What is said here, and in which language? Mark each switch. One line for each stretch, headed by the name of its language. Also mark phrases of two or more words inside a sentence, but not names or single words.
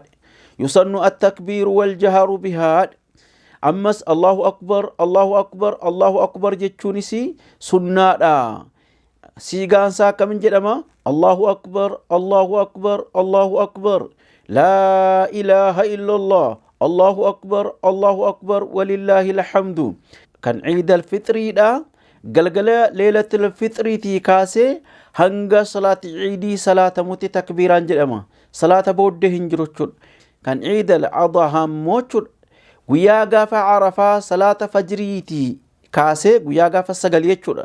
Arabic: يسن التكبير والجهر به.
Oromo: Ammas Allahu akbar jechuunis sunnaadha. Siigaansaa akkamiin jedhama?
Arabic: الله أكبر لا إله إلا الله الله أكبر ولله الحمد.
Oromo: Kan ciida alfitriidha. Galgala leelatul fitriitii kaasee hanga salaati ciidii salaatamutti takbiiraan jedhama. Salaata booddee hin jiru jechuudha. Kan ciida al-adhaa immoo guyyaa gaafa Arafaa salaata fajriitii kaasee guyyaa gaafa 9 jechuudha.